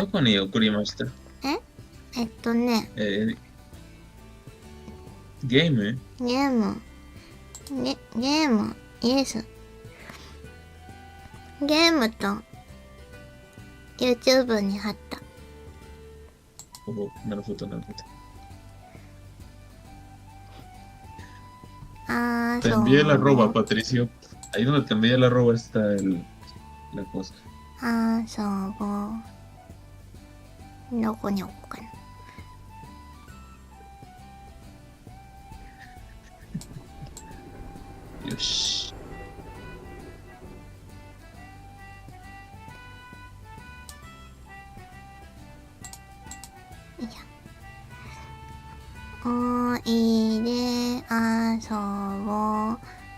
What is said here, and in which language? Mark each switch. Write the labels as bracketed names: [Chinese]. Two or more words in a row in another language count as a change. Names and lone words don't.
[Japanese] どこに送りました？ゲーム、イエス。ゲームと YouTube に貼った。 [Spanish] なるほど。Te envié el arroba, Patricio. Ahí donde te envié el arroba está la cosa. [Japanese] どこに置こうかな。よし。おいで遊ぼう。